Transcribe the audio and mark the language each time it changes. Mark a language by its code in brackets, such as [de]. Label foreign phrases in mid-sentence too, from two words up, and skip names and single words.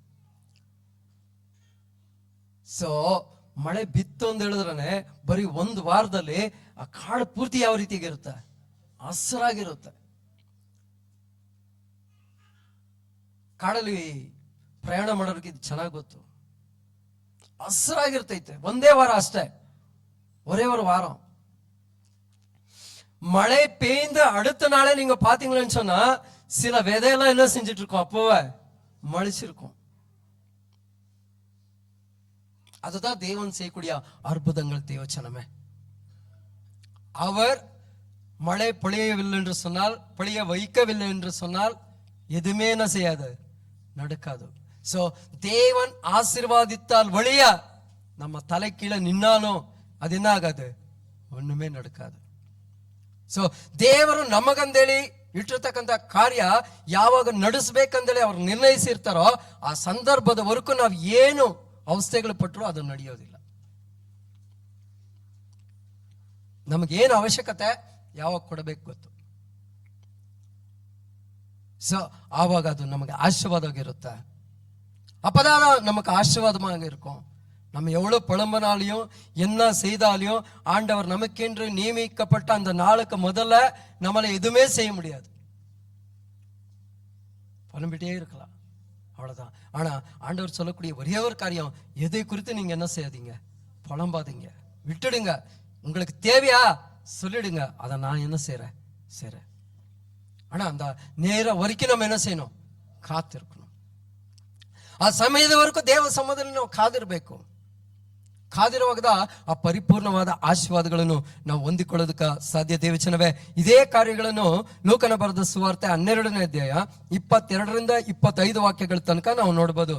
[kn] ಸೊ ಮಳೆ ಬಿತ್ತು ಅಂತ ಹೇಳಿದ್ರೆ ಬರೀ ಒಂದು ವಾರದಲ್ಲಿ ಆ ಕಾಡು ಪೂರ್ತಿ ಯಾವ ರೀತಿಯಾಗಿರುತ್ತೆ? ಹಸಿರಾಗಿರುತ್ತೆ. ಕಾಡಲ್ಲಿ ಪ್ರಯಾಣ ಮಾಡೋರಿಗೆ ಇದು ಚೆನ್ನಾಗಿ ಗೊತ್ತು. ಹಸಿರಾಗಿರ್ತೈತೆ. ಒಂದೇ ವಾರ ಅಷ್ಟೇ, [ta] ஒரே ஒரு வாரம். மழை பெய்ந்த அடுத்த நாளே நீங்க பாத்தீங்களன்னு சொன்னா சில விதையெல்லாம் என்ன செஞ்சிட்டு இருக்கோம்? அப்பவே மழிச்சிருக்கும். அதுதான் தேவன் செய்யக்கூடிய அற்புதங்கள் தேவச்சனமே. அவர் மழை பொழியவில்லை என்று சொன்னால், பொழிய வைக்கவில்லை என்று சொன்னால் எதுவுமே என்ன செய்யாது? நடக்காது. சோ தேவன் ஆசீர்வாதித்தால் வழியா நம்ம தலை கீழே நின்னாலும் [kn] ಅದು ಏನಾಗದು? [ta] ஒண்ணுமே நடக்காது. [kn] ಸೊ ದೇವರು ನಮಗಂದೇಳಿ ಇಟ್ಟಿರ್ತಕ್ಕಂಥ ಕಾರ್ಯ ಯಾವಾಗ ನಡೆಸ್ಬೇಕಂದೇಳಿ ಅವ್ರು ನಿರ್ಣಯಿಸಿರ್ತಾರೋ ಆ ಸಂದರ್ಭದವರೆಗೂ ನಾವು ಏನು ಅವಸ್ಥೆಗಳು ಪಟ್ಟರು ಅದು ನಡೆಯೋದಿಲ್ಲ. ನಮಗೇನು ಅವಶ್ಯಕತೆ ಯಾವಾಗ ಕೊಡಬೇಕು ಗೊತ್ತು. ಸೊ ಆವಾಗ ಅದು ನಮಗೆ ஆசீர்வாதமாகிರುತ್ತೆ. [ta] அப்பதான் நமக்கு ஆசீர்வாதமாக இருக்கும். நம்ம எவ்வளவு புலம்பனாலையும் என்ன செய்தாலையும் ஆண்டவர் நமக்கென்று நியமிக்கப்பட்ட அந்த நாளுக்கு முதல்ல நம்மளை எதுவுமே செய்ய முடியாது. புலம்பிட்டே இருக்கலாம், அவ்வளவுதான். ஆனா ஆண்டவர் சொல்லக்கூடிய ஒரே ஒரு காரியம், எதை குறித்து நீங்க என்ன செய்யாதீங்க, புலம்பாதீங்க, விட்டுடுங்க. உங்களுக்கு தேவையா சொல்லிடுங்க, அதை நான் என்ன செய்றேன். ஆனா அந்த நேரம் வரைக்கும் நம்ம என்ன செய்யணும், ಕಾತಿರ್ಕணும். [kn] ಆ ಸಮಯದವರೆಗೂ ದೇವ ಸಮ್ಮುಖದಲ್ಲಿ ನಾವು ಕಾದಿರಬೇಕು. ಕಾದಿರುವಾಗ ಆ ಪರಿಪೂರ್ಣವಾದ ಆಶೀರ್ವಾದಗಳನ್ನು ನಾವು ಹೊಂದಿಕೊಳ್ಳೋದಕ್ಕೆ ಸಾಧ್ಯ. ದೇವಚನವೇ, ಇದೇ ಕಾರ್ಯಗಳನ್ನು ಲೂಕನ ಬರೆದ ಸುವಾರ್ತೆ 12ನೇ ಅಧ್ಯಾಯ 22ರಿಂದ 25 ವಾಕ್ಯಗಳ ತನಕ ನಾವು ನೋಡಬಹುದು.